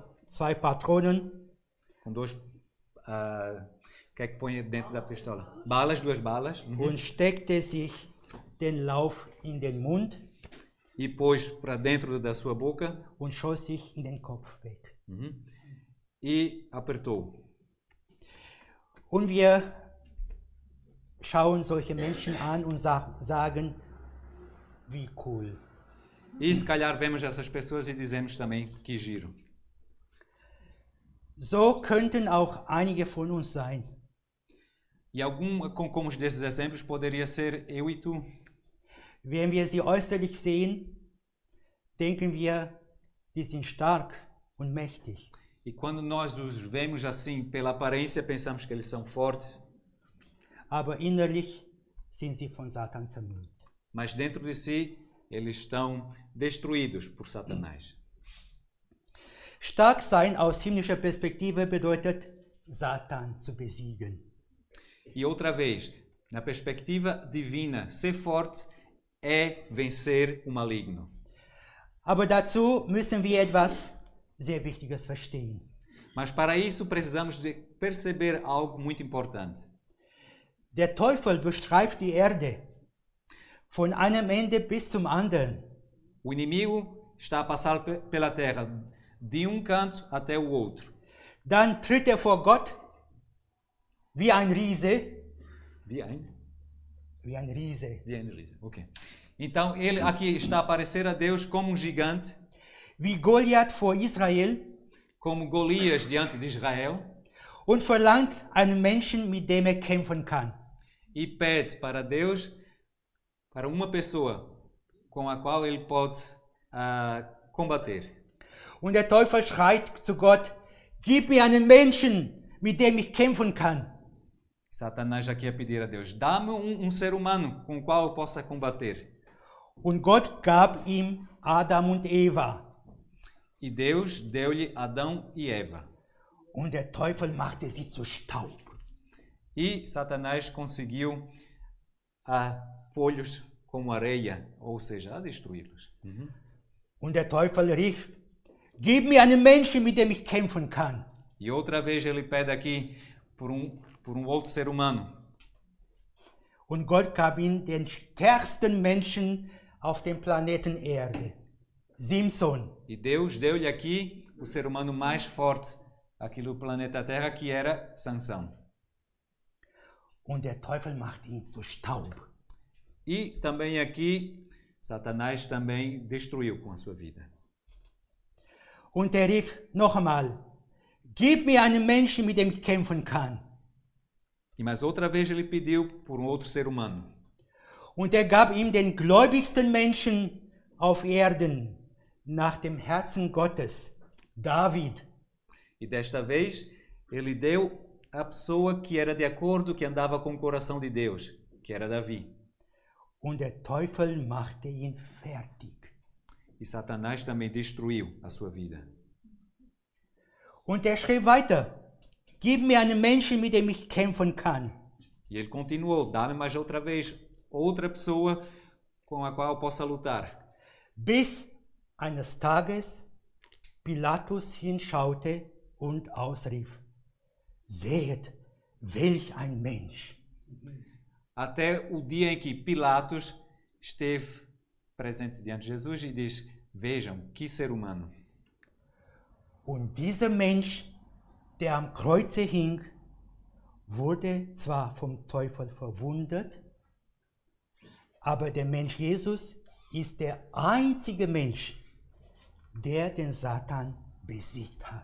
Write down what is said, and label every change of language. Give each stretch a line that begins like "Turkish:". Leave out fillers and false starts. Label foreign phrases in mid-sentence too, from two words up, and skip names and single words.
German: 2 Patronen.
Portuguese: Com 2... o que é que põe dentro da pistola? Balas, 2 balas.
German: Und steckte sich den Lauf in den Mund.
Portuguese: E pôs para dentro da sua boca.
German: Und schoss sich in den Kopf weg.
Portuguese: E apertou.
German: Und wir schauen solche Menschen an und sagen, wie cool.
Portuguese: E se calhar vemos essas pessoas e dizemos também que giro.
German: So könnten auch einige von uns sein.
Portuguese: E como desses exemplos poderia ser eu e tu.
German: Wenn wir sie äußerlich sehen, denken wir, die sind stark und mächtig.
Portuguese: E quando nós os vemos assim pela aparência, pensamos que eles são fortes.
German: Aber innerlich sind sie von Satan zermürbt.
Portuguese: Mas dentro de si, eles estão destruídos por Satanás.
German: Stark sein aus himmlischer Perspektive bedeutet, Satan zu besiegen.
Portuguese: E outra vez, na perspectiva divina, ser forte é vencer o maligno.
German: Aber dazu müssen wir etwas sehr Wichtiges verstehen.
Portuguese: Mas para isso precisamos de perceber algo muito importante.
German: Der Teufel durchstreift die Erde von einem Ende bis zum anderen.
Portuguese: O inimigo está a passar pela terra de um canto até o outro.
German: Dann tritt er vor Gott wie ein Riese. Wie ein Riese.
Portuguese: Okay. Então ele aqui está a aparecer a Deus como um gigante.
German: Wie Goliath vor Israel.
Portuguese: Como Golias diante de Israel.
German: Und verlangt einen Menschen, mit dem er kämpfen kann.
Portuguese: E pede para Deus, para uma pessoa com a qual ele pode combater.
German: Und der Teufel schreit zu Gott, gib mir einen Menschen, mit dem ich kämpfen kann.
Portuguese: Satanás aqui a pedir a Deus, dá-me um ser humano com o qual eu possa combater.
German: Und Gott gab ihm Adam und Eva.
Portuguese: E Deus deu-lhe Adão e Eva.
German: Und der Teufel machte sie zu Staub.
Portuguese: E Satanás conseguiu pô-los como areia, ou seja, a destruí-los.
German: Und der Teufel rief, gib mir einen Menschen, mit dem ich kämpfen kann.
Portuguese: E outra vez ele pede aqui por um outro ser humano.
German: Und Gott gab ihm den stärksten Menschen auf dem Planeten Erde, Simson.
Portuguese: E Deus deu-lhe aqui o ser humano mais forte aqui no planeta Terra, que era Sansão.
German: Und der Teufel macht ihn zu Staub.
Portuguese: E também aqui, Satanás também destruiu com a sua vida.
German: Und er rief noch einmal, gib mir einen Menschen, mit dem ich kämpfen kann.
Portuguese: E mais outra vez ele pediu por um outro ser humano.
German: Und er gab ihm den gläubigsten Menschen auf Erden nach dem Herzen Gottes, David.
Portuguese: E desta vez ele deu a pessoa que era de acordo, que andava com o coração de Deus, que era Davi.
German: Und der Teufel machte ihn fertig.
Portuguese: E Satanás também destruiu a sua vida.
German: Und er schrieb weiter, gib mir einen Menschen, mit dem ich kämpfen kann.
Portuguese: E ele continuou, dá-me mais outra vez outra pessoa com a qual eu possa lutar.
German: Bis eines Tages Pilatus hinschaute und ausrief, seht, welch ein Mensch.
Portuguese: Até o dia em que Pilatos esteve presente diante de Jesus e diz, vejam, que ser humano.
German: Und dieser Mensch, der am Kreuze hing, wurde zwar vom Teufel verwundet, aber der Mensch Jesus ist der einzige Mensch, der den Satan besiegt hat.